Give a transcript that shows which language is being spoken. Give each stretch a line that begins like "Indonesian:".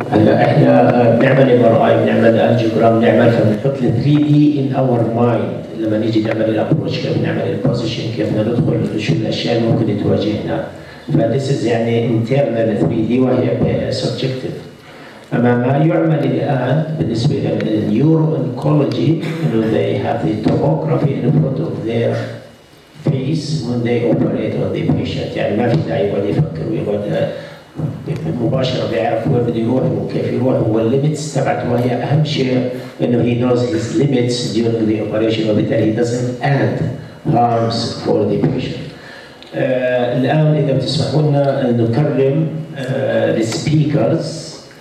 Arabic: هلا احنا بنعمل MRI بنعمل انجيوجرام بنعمل فبنحط ال 3 دي
English: in our mind
Arabic: لما نيجي نعمل الابروتش كيف نعمل البوزيشن كيف ندخل شو الاشياء اللي ممكن تواجهنا.
English: فذيس يعني internal 3 D وهي سبجكتيف.
Arabic: أما ما يعمل الآن بالنسبة للنيورو انكولوجي إنه
English: they have the tomography in front of their face when they operate on the patient.
Arabic: يعني ما في داعي يقعد يفكر ويقعد مباشرة بيعرف وين بده يروح وكيف يروح والليمتس تبعته. وهي أهم شيء إنه
English: he knows his limits during the operation وبالتالي he doesn't add harms for the patient.
Arabic: الآن إذا بتسمحوا لنا نكرم السبيكرز.